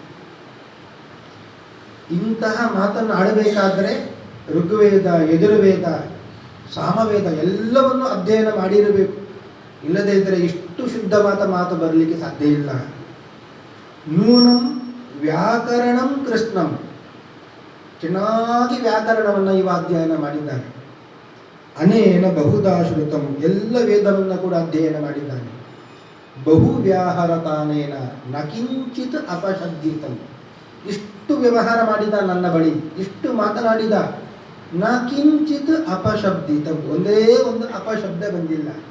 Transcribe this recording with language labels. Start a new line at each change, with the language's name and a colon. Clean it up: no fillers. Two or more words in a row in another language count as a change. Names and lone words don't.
Kannada: ಇಂತಹ ಮಾತನ್ನು ಆಡಬೇಕಾದರೆ ಋಗ್ವೇದ, ಯಜುರ್ವೇದ, ಸಾಮವೇದ ಎಲ್ಲವನ್ನು ಅಧ್ಯಯನ ಮಾಡಿರಬೇಕು. ಇಲ್ಲದೇ ಇದ್ದರೆ ಇಷ್ಟು ಶುದ್ಧವಾದ ಮಾತು ಬರಲಿಕ್ಕೆ ಸಾಧ್ಯ ಇಲ್ಲ.
Sanskrit: ನೂನಂ ವ್ಯಾಕರಣಂ ಕೃಷ್ಣಂ.
Kannada: ಚೆನ್ನಾಗಿ ವ್ಯಾಕರಣವನ್ನು ಇವ ಅಧ್ಯಯನ ಮಾಡಿದ್ದಾನೆ.
Sanskrit: ಅನೇನ ಬಹುಧಾ ಶ್ರುತಂ.
Kannada: ಎಲ್ಲ ವೇದವನ್ನು ಕೂಡ ಅಧ್ಯಯನ ಮಾಡಿದ್ದಾನೆ.
Sanskrit: ಬಹು ವ್ಯಾಹರತಾನೇನ ನ ಕಿಂಚಿತ್ ಅಪಶಬ್ದಿತಂ.
Kannada: ಇಷ್ಟು ವ್ಯವಹಾರ ಮಾಡಿದ ನನ್ನ ಬಳಿ, ಇಷ್ಟು ಮಾತನಾಡಿದ.
Sanskrit: ನ ಕಿಂಚಿತ್ ಅಪಶಬ್ದಿತಂ.
Kannada: ಒಂದೇ ಒಂದು ಅಪಶಬ್ದ ಬಂದಿಲ್ಲ.